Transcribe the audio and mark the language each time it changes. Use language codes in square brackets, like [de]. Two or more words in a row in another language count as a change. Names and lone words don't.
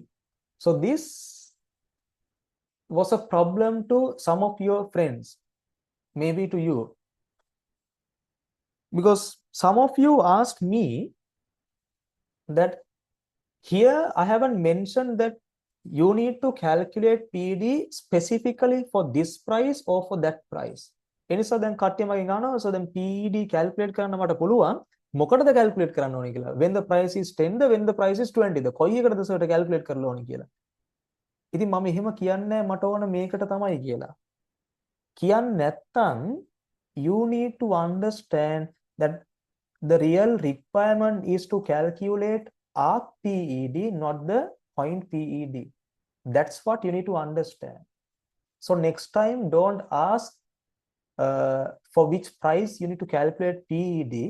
[en] So this was a problem to some of your friends, maybe to you, because some of you asked me that here I haven't mentioned that you need to calculate PD specifically for this price or for that price. [si] එනිසා දැන් කට්ටිය මගෙන් අහනවා so දැන් [en] PD calculate [si] කරන්න මට පුළුවන් මොකටද calculate කරන්න ඕනේ කියලා. [en] When the price is 10 ද when the price is 20 ද [si] කොයි එකටද සර්ට calculate කරලා ඕනේ කියලා. ඉතින් මම එහෙම කියන්නේ මට ඕන මේකට තමයි කියලා. කියන්නේ නැත්තම් [en] you need to understand that the real requirement is to calculate arc PED, not the point PED. That's what you need to understand. So next time, don't ask for which price you need to calculate PED.